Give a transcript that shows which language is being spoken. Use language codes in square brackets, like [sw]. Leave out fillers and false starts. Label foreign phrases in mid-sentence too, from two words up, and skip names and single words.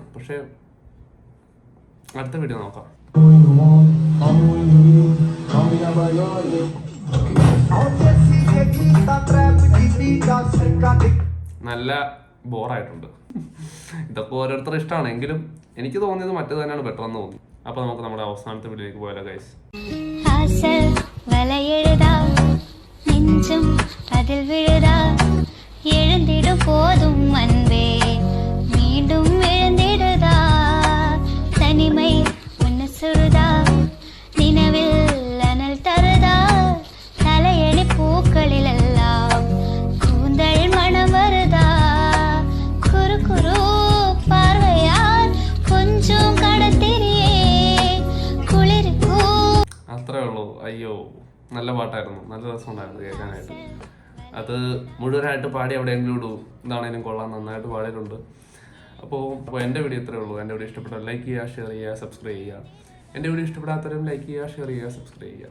[ml] പക്ഷെ അടുത്ത വീഡിയോ നോക്കാം. നല്ല ബോറായിട്ടുണ്ട്. ഇതൊക്കെ ഓരോരുത്തരുടെ ഇഷ്ടമാണ്. എങ്കിലും എനിക്ക് തോന്നിയത് മറ്റേത് തന്നെയാണ് ബെറ്റർ എന്ന് തോന്നി. അപ്പൊ നമുക്ക് നമ്മുടെ അവസാനത്തെ വീഡിയോയിലേക്ക് പോയാലോ ഗൈസ്. [ta] எழுந்திடும் போதும் அன்பே மீண்டும் எழுந்திடுதா தனிமை உன்னை சுடுதா நினைவில் அனல் தருதா தலையணி பூக்களில் எல்லாம் கூந்தல் மனம் வருதா குறு குறு பார்வையால் கொஞ்சம் கடத்திரியே കുളിർക്കൂ. [ml] അത്രേ ഉള്ളൂ. അയ്യോ, നല്ല പാട്ടായിരുന്നു. നല്ല രസമുണ്ടായിരുന്നു കേൾക്കാനായിട്ട്. അത് മുഴുവനായിട്ട് പാടി എവിടെയെങ്കിലും ഇടൂ, എന്താണേലും കൊള്ളാം. നന്നായിട്ട് പാടിയിട്ടുണ്ട്. അപ്പോൾ എൻ്റെ വീഡിയോ ഇത്രേ ഉള്ളൂ. എൻ്റെ വീഡിയോ ഇഷ്ടപ്പെട്ടാൽ ലൈക്ക് ചെയ്യുക, ഷെയർ ചെയ്യുക, സബ്സ്ക്രൈബ് ചെയ്യുക. എൻ്റെ വീഡിയോ ഇഷ്ടപ്പെടാത്തവരും ലൈക്ക് ചെയ്യുക, ഷെയർ ചെയ്യുക, സബ്സ്ക്രൈബ് ചെയ്യുക.